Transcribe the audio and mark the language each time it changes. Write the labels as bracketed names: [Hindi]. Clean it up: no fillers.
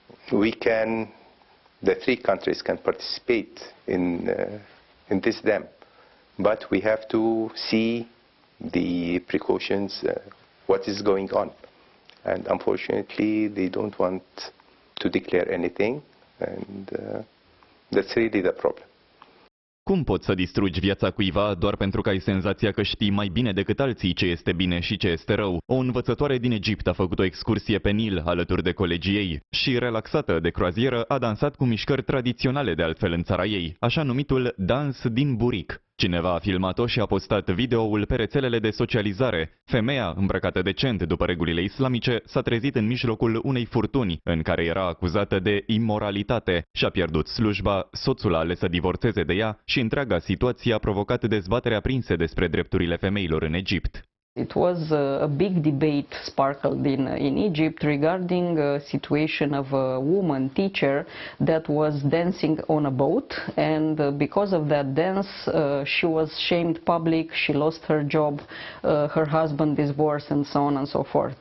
[English] the three countries can participate in this dam, but we have to see the precautions, what is going on. And unfortunately, they don't want to declare anything, and that's really the problem. [Romanian] Cum poți să distrugi viața cuiva doar pentru că ai senzația că știi mai bine decât alții ce este bine și ce este rău? O învățătoare din Egipt a făcut o excursie pe Nil alături de colegii ei și, relaxată de croazieră, a dansat cu mișcări tradiționale de altfel în țara ei, așa numitul dans din buric. Cineva a filmat-o și a postat videoul pe rețelele de socializare. Femeia, îmbrăcată decent după regulile islamice, s-a trezit în mijlocul unei furtuni, în care era acuzată de imoralitate. Și-a pierdut slujba, soțul a ales să divorțeze de ea și întreaga situație a provocat dezbatere aprinse despre drepturile femeilor în Egipt. [English] It was a big debate sparkled in Egypt regarding a situation of a woman teacher that was dancing on a boat, and because of that dance she was shamed public, she lost her job, her husband divorced, and so on and so forth.